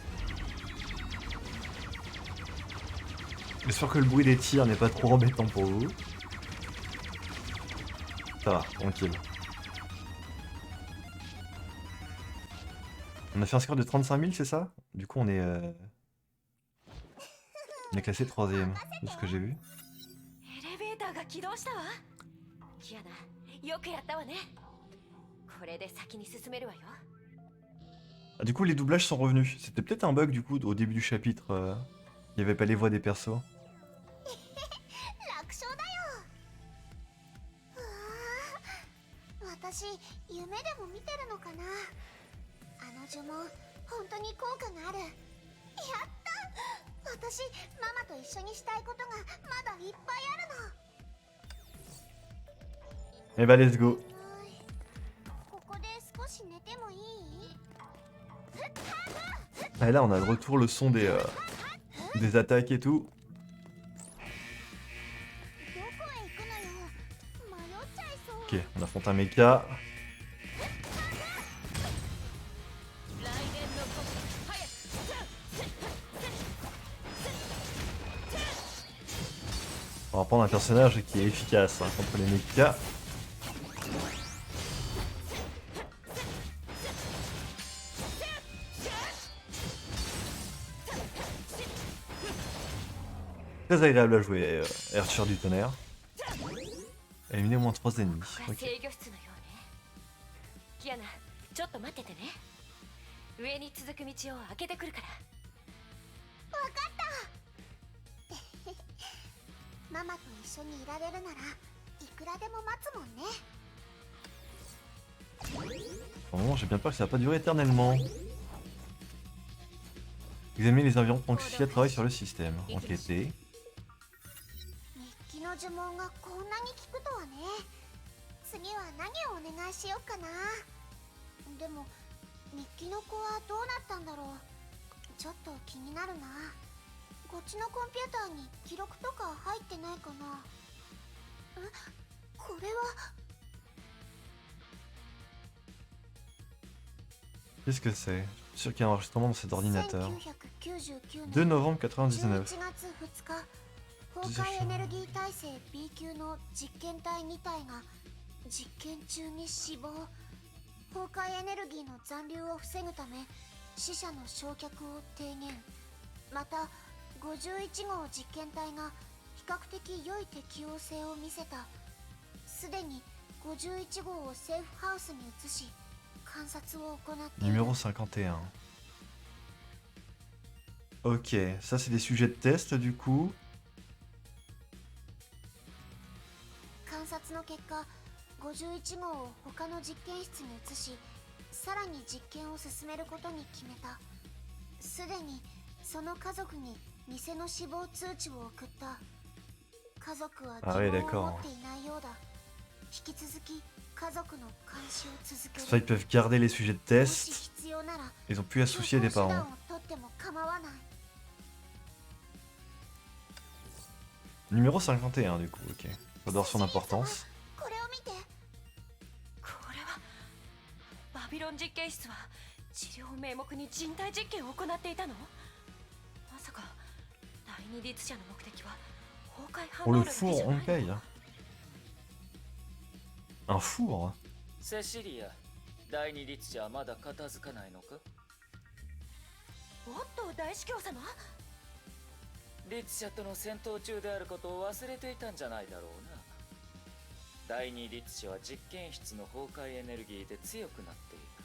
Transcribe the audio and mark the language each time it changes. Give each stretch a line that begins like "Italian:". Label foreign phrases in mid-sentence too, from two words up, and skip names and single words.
French: J'espère que le bruit des tirs n'est pas trop embêtant pour vous. Ça va, tranquille. On a fait un score de 35 000, c'est ça? Du coup, on est classé 3ème, de ce que j'ai vu.
Japanese: エレベーターが起動したわ。キアナ、よくやったわね。これで先に進めるわよ。
French: Ah, du coup, les doublages sont revenus. C'était peut-être un bug, du coup, au début du chapitre. Il n'y avait pas les voix des persos.
Japanese: 楽勝だよ。うわあ、私夢でも見てるのかな。あの呪文本当に効果がある。やった。私ママと一緒にしたいことがまだいっぱいあるの。
French: Eh bah,
English: let's go.
Japanese: ここで少し寝てもいい？
French: Ah, et là, on a de retour le son des attaques et tout.
Japanese: どこへ行くのよ。迷っちゃいそう。
French: Ok, on affronte un mecha. On va prendre un personnage qui est efficace hein, contre les mechas. Très agréable à jouer, Archer du tonnerre. Éliminer au moins 3 ennemis.
Japanese: ここが
French: Ok.
Japanese: 制御室のようね。キアナ、ちょっと待っててね。上に続く道を開けてくるから。ママと一緒にいられるならいくらでも待つもんね。
French: Pour le moment, j'ai bien peur que ça va pas durer éternellement. Examiner les environs pendant que Cia travaille sur le système. Enquêter.
Japanese: 日記の呪文がこんなに効くとはね。次は何をお願いしよっかな。でも日記の子はどうなったんだろう。ちょっと気になるな。こっちのコンピューターに記録とか入ってないかな。これは。
French: Qu'est-ce que c'est? Je suis sûr qu'il y a un enregistrement dans cet ordinateur. 1999 2 novembre 99.
Japanese: 11 月2日、崩壊エネルギー耐性 B 級の実験体2体が実験中に死亡。崩壊エネルギーの残留を防ぐため死者の焼却を低減。また51号実験体が比較的良い適応性を見せた。すでに51号をセーフハウスに移し観察を行っている。
French: Numéro 51. Ok, ça c'est des sujets de test du coup.
Japanese: 観察の結果51号を他の実験室に移し、さらに実験を進めることに決めた。すでにその家族に偽の死亡通知を送った。家族は
French: Ah ouais,
Japanese: 疑問を
French: d'accord.
Japanese: 持っていないようだ。引き続き家族の監視を続け
French: Ça, ils
Japanese: る。
French: peuvent garder les sujets de
Japanese: もし
French: test.
Japanese: 必要なら
French: Ils ont plus à se soucier des
Japanese: 手段
French: parents.
Japanese: を取っても構わない。
French: Numéro 51 du coup, ok. J'adore son importance.
Japanese: これを見て。これはバビロン実験室は治療を名目に人体実験を行っていたの？まさか第二律者の目的は崩壊反
French: Oh
Japanese: 応
French: le
Japanese: だけ
French: four
Japanese: じゃない
French: on paye. Un four.
Japanese: セシリア、第二律者はまだ片付かないのか？おっと大司教様、律者との戦闘中であることを忘れていたんじゃないだろうな。第二律者は実験室の崩壊エネルギーで強くなっていく。